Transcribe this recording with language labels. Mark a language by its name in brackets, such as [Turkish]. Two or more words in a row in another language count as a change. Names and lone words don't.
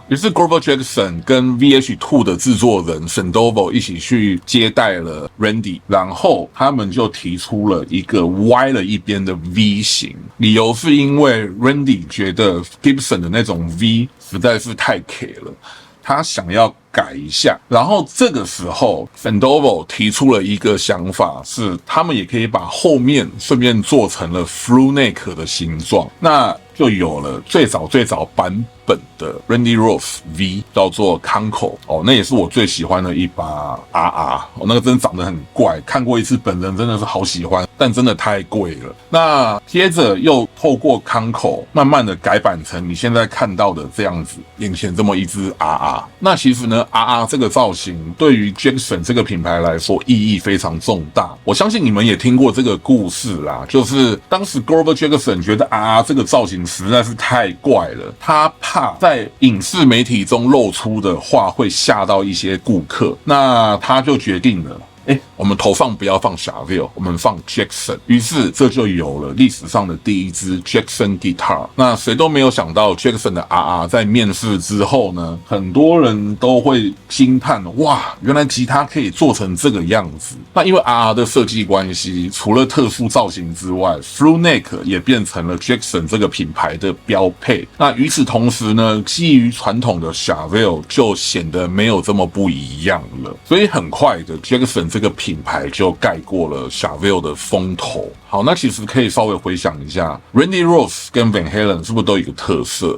[Chinese] 於是 Grover Jackson 跟 VH2 的制作人 Sandoval 一起去接待了 Randy， 然後他們就提出了一個歪了一邊的 V 型，理由是因為 Randy 覺得 Gibson 的那種 V 實在是太 K 了，他想要改一下。然後這個時候 Sandoval 提出了一個想法，是他們也可以把後面順便做成了 [English] through neck [Chinese] 的形狀，那就有了最早版本的 Randy Rhoads V， 叫做 Conco。那也是我最喜歡的一把 RR。那個真的長得很怪，看過一次本人真的是好喜歡，但真的太貴了。那接着又透過 Conco 慢慢的改版成你現在看到的這樣子，眼前這麼一只 RR。那其實呢 RR 這個造型對於 Jackson 這個品牌來說意義非常重大。我相信你們也聽過這個故事啦，就是當時 Grover Jackson 覺得 RR 這個造型實在是太怪了，他怕在影視媒體中露出的話會嚇到一些顧客，那他就決定了我們投放不要放 Chaville， 我們放 Jackson。於是這就有了歷史上的第一支 Jackson Guitar。那誰都沒有想到 Jackson 的 RR 在面世之後呢，很多人都會驚嘆，哇，原來吉他可以做成這個樣子。那因為 RR 的設計關係，除了特殊造型之外 ， [English] Through Neck [Chinese] 也變成了 Jackson 這個品牌的標配。那與此同時呢，基於傳統的 Chaville 就顯得沒有這麼不一樣了。所以很快的 Jackson 這個品牌就蓋過了 Chaville 的風頭。好，那其實可以稍微回想一下 ，Randy Rhoads 跟 Van Halen 是不是都有一個特色？